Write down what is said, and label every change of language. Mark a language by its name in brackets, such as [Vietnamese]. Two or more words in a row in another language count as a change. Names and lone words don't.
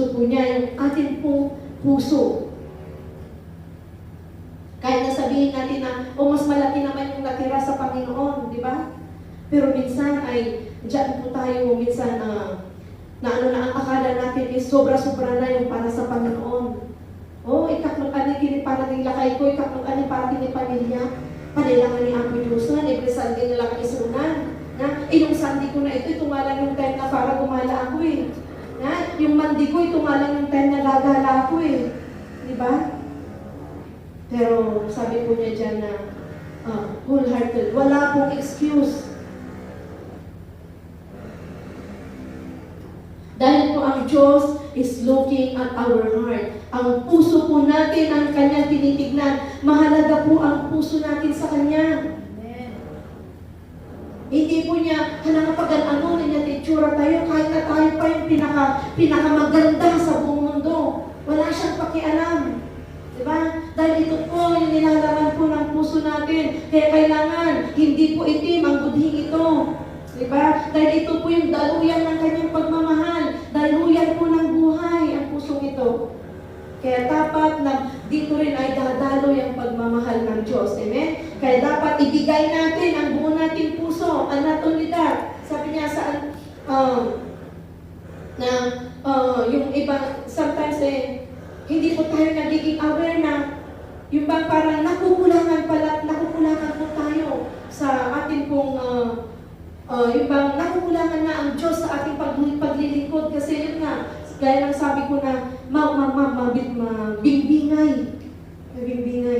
[Filipino] niya yung ating pong puso. Kahit na sabihin natin na, mas malaki naman yung natira sa Panginoon, di ba? Pero minsan ay, diyan po tayo, minsan na ang akala natin is sobra-sobra na yung para sa Panginoon. Ikatlong ani kini para ng lakay ko, ikatlong ani para kini pamilya. Panilangan ni Apo Diyos na, [English] every Sunday [Filipino] na lang isunan. Yung Sunday ko na ito nga lang yung time na para gumala ako eh. Yung Monday ko, ito nga lang yung time na gagala ako eh. Di ba? Pero sabi po niya dyan na wholehearted, wala pong excuse. Dahil po ang Diyos [English] is looking at our heart. [Filipino] Ang puso po natin ang Kanyang tinitignan. Mahalaga po ang puso natin sa Kanya. Amen. Hindi po niya, hanapag-ano niya titsura tayo, kahit na tayo pa yung pinakamaganda sa buong mundo. Wala siyang pakialam. Diba? Dahil ito po yung nilalaman po ng puso natin. Kaya kailangan, hindi po itim ang budhing ito. Diba? Dahil ito po yung daluyan ng Kanyang pagmamahal. Daluyan po ng buhay ang pusong ito. Kaya dapat na dito rin ay dadalo yung pagmamahal ng Diyos. Amen? Kaya dapat ibigay natin ang buo nating puso. [English] And not only that, [Filipino] sabi niya saan, yung iba, sometimes hindi po tayo nagiging aware na yung bang parang nakukulangan po tayo sa ating pong yung bang nakukulangan na ang Diyos sa ating paglilingkod kasi yun nga, gaya ng sabi ko na mabimbingay.